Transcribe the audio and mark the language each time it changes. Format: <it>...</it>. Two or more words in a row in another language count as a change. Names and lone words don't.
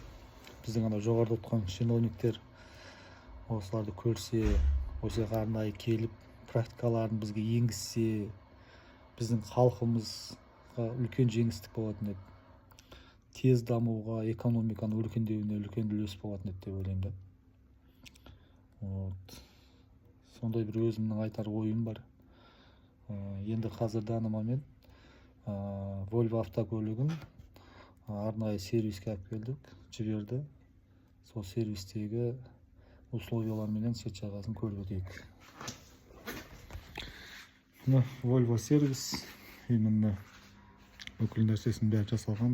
<kk>Біздің ана жоғарыда отырған чиновниктер осыларды көрсе, осы жаққа арнайы келіп, практикаларын бізге енгізсе, біздің халқымызға үлкен жеңістік болатын еді. Тез дамуға, экономиканың өркендеуіне үлкен үлес болатын еді деп ойлаймын да. Сондай бір өзімнің айтар ойым бар. Енді қазір</kk> <ru>данный момент</ru> <kk>Volvo автокөлігін арнайы сервиске алып келдік, жіберді. Сол сервистегі условияларменен сет жағасын көріп өтейік. Volvo сервис, именно бүкіл нәрсесінің бәрі жасалған.</kk>